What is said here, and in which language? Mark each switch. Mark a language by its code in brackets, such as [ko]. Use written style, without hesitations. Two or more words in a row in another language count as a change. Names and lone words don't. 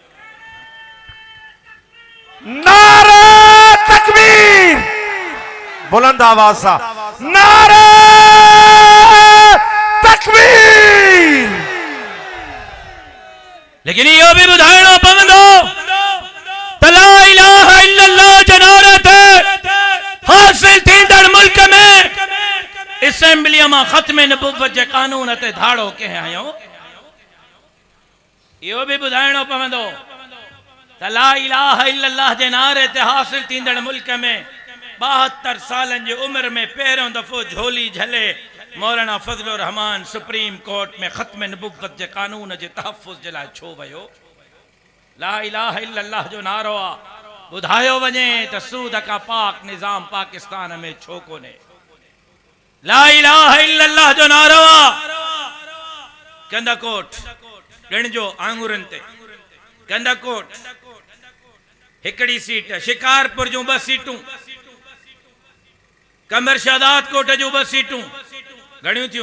[sd] नारा तकबीर, बुलंद आवाज सां नारा तकबीर। लेकिन इहो भी ॿुधाइणो पवंदो त [ar] لا إله إلا الله [sd] जे नारे ते हासिल थींदड़ मुल्क में असेंबलीअ मां ख़त्म नबुव्वत जे कानून ते धाड़ो कंहिं आहियूं। इहो भी ॿुधाइणो पवंदो त त [ar] لا إله إلا الله [sd] जे नारे ते हासिल थींदड़ मुल्क में 72 सालन जी उम्र में पहिरियों दफ़ो झोली झले मौलाना फजलुर रहमान सुप्रीम कोर्ट में ख़त्म नबुव्वत जे कानून जे तहफ़्फ़ुज़ जे लाइ छो वियो? [ar] لا إله إلا الله [sd] जो नारो आहे, ॿुधायो वञे त सूद का पाक निज़ाम पाकिस्तान में छो कोन्हे? [ar] لا إله إلا الله [sd] जो नारो आहे, कंदाकोट गिणजो आंगुरनि ते, कंदाकोट हिकड़ी सीट, शिकारपुर जूं 2 सीटूं, कमर शादात कोट जूं 2 सीटूं, घणियूं थियूं?